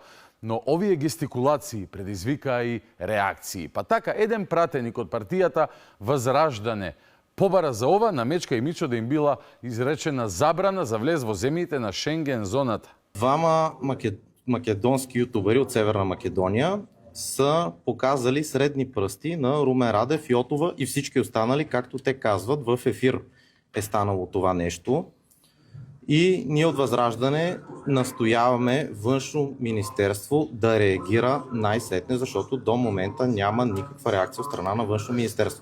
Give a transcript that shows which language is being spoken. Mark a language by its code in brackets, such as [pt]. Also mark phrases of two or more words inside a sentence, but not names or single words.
[mk] Но овие гестикулации предизвикаа и реакции. Па така, еден пратеник од партијата Возраждане побара за ова на Мечка и Мичо да им била изречена забрана за влез во земјите на Шенген зоната. [bg] Двама македонски јутубери од Северна Македонија са показали средни пръсти на Румен Радев, Јотова и всички останали, както те казват, в ефир е станало това нещо. И ние от Възраждане настояваме Външно министерство да реагира най-сетне, защото до момента няма никаква реакция от страна на Външно министерство.